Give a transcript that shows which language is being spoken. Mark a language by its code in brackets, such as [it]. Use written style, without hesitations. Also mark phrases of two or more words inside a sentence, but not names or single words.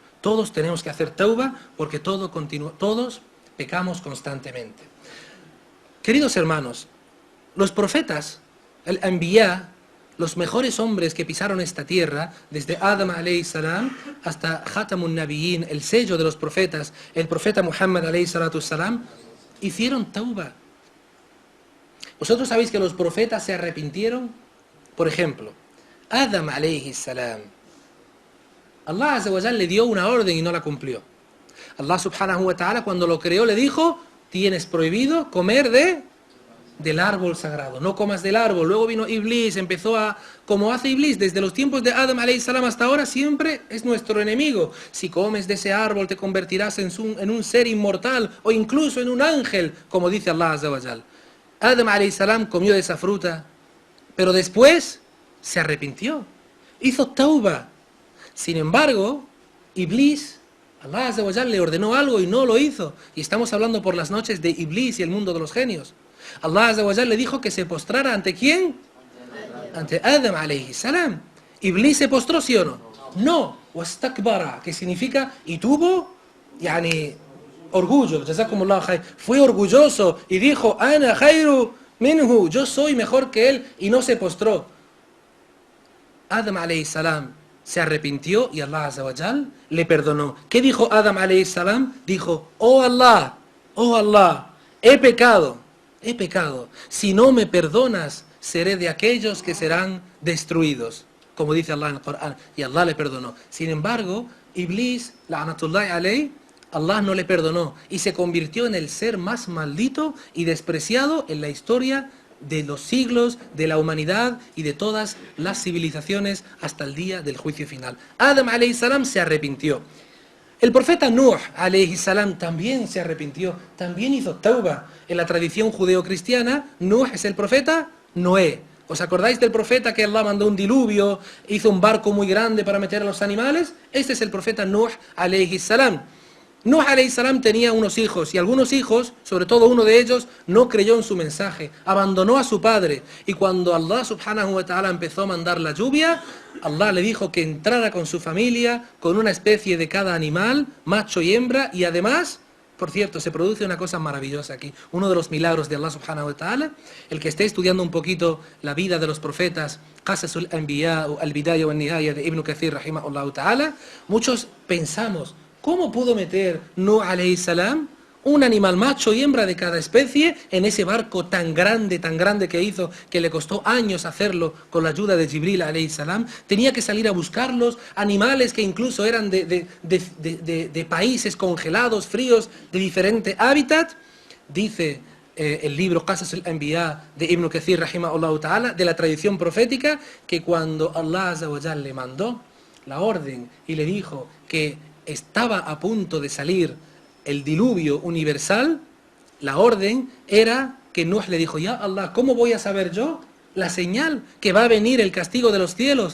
[es] Todos tenemos que hacer tauba porque todos pecamos constantemente. Queridos hermanos, los profetas, el anbiya, los mejores hombres que pisaron esta tierra, desde Adam [ar] عليه السلام [es] hasta [ar] خاتم النبيين, [es] el sello de los profetas, el profeta Muhammad [ar] عليه الصلاة السلام, [es] hicieron tauba. ¿Vosotros sabéis que los profetas se arrepintieron? Por ejemplo, Adam [ar] عليه السلام, الله عز وجل [es] le dio una orden y no la cumplió. [ar] الله سبحانه وتعالى [es] cuando lo creó le dijo: tienes prohibido comer del árbol sagrado, no comas del árbol. Luego vino Iblis, empezó como hace Iblis, desde los tiempos de Adam [ar] عليه السلام [es] hasta ahora, siempre es nuestro enemigo. Si comes de ese árbol te convertirás en un ser inmortal o incluso en un ángel, como dice [ar] الله عز وجل. [es] Adam [ar] عليه السلام [es] comió de esa fruta, pero después se arrepintió, hizo tauba. Sin embargo, Iblis, [ar] الله عز وجل [es] le ordenó algo y no lo hizo. Y estamos hablando por las noches de Iblis y el mundo de los genios. [ar] الله عز وجل [es] le dijo que se postrara ¿ante quién? Ante Adam [ar] عليه السلام. [es] ¿Iblis se postró, sí o no? No. Wastakbara, que significa y tuvo orgullo. [ar] جزاكم الله خير. [es] Fue orgulloso y dijo: [ar] أنا خير منه, [es] yo soy mejor que él, y no se postró. Adam [ar] عليه السلام [es] se arrepintió y [ar] الله عز وجل [es] le perdonó. ¿Qué dijo Adam [ar] عليه السلام? [es] Dijo: oh Allah, he pecado. Si no me perdonas, seré de aquellos que serán destruidos, como dice Allah en el Corán. Y Allah le perdonó. Sin embargo, Iblis, [ar] لعنة الله عليه, [es] Allah no le perdonó y se convirtió en el ser más maldito y despreciado en la historia de los siglos, de la humanidad y de todas las civilizaciones hasta el día del juicio final. Adam [ar] عليه السلام [es] se arrepintió. El profeta Nuh [ar] عليه السلام [es] también se arrepintió, también hizo tauba. En la tradición judeo-cristiana, Nuh es el profeta Noé. ¿Os acordáis del profeta que Allah mandó un diluvio, hizo un barco muy grande para meter a los animales? Este es el profeta Nuh [ar] عليه السلام. [es] Nuh [ar] عليه السلام [es] tenía unos hijos y algunos hijos, sobre todo uno de ellos, no creyó en su mensaje, abandonó a su padre. Y cuando [ar] الله سبحانه وتعالى [es] empezó a mandar la lluvia, Allah le dijo que entrara con su familia, con una especie de cada animal, macho y hembra, y además, por cierto, se produce una cosa maravillosa aquí, uno de los milagros de [ar] الله سبحانه وتعالى. [es] El que esté estudiando un poquito la vida de los profetas, Qasasul Anbiya o Al-Bidaya wa An-Nihaya de Ibn Kathir [ar] رحمه الله تعالى, [es] muchos pensamos: ¿cómo pudo meter Nuh [ar] عليه السلام [es] un animal macho y hembra de cada especie en ese barco tan grande que hizo, que le costó años hacerlo con la ayuda de Jibril [ar] عليه السلام? [es] Tenía que salir a buscarlos, animales que incluso eran de países congelados, fríos, de diferente hábitat. Dice el libro Qasas al-Anbiya de Ibn Kathir, [ar] رحمه الله تعالى, [es] de la tradición profética, que cuando [ar] الله عز وجل [es] le mandó la orden y le dijo que estaba a punto de salir el diluvio universal, la orden era que Nuh le dijo: [ar] يا الله, [es] ¿cómo voy a saber yo la señal que va a venir el castigo de los cielos?